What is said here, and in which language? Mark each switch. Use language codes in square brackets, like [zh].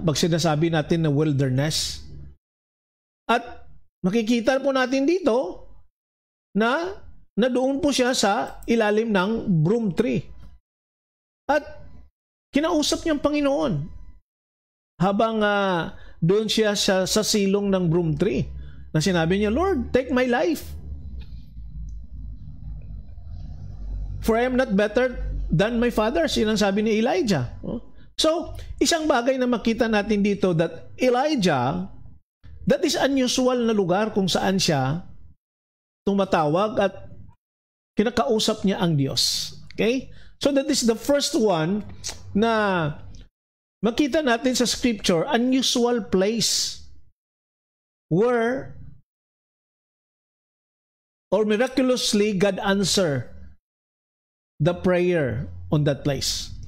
[tl] Pag sinasabi natin na wilderness. At makikita po natin dito na doon po siya sa ilalim ng broom tree. At kinausap niya ang Panginoon habang doon siya sa silong ng broom tree. Na sinabi niya, [en] "Lord, take my life. For I am not better than my fathers." [tl] Yun ang sabi ni Elijah. So, isang bagay na makita natin dito [en] that Elijah, that is unusual [tl] na lugar kung saan siya tumatawag at kinakausap niya ang Diyos. [en] Okay? So, that is the first one [tl] na makita natin sa [en] scripture, unusual place where or miraculously God answer the prayer on that place.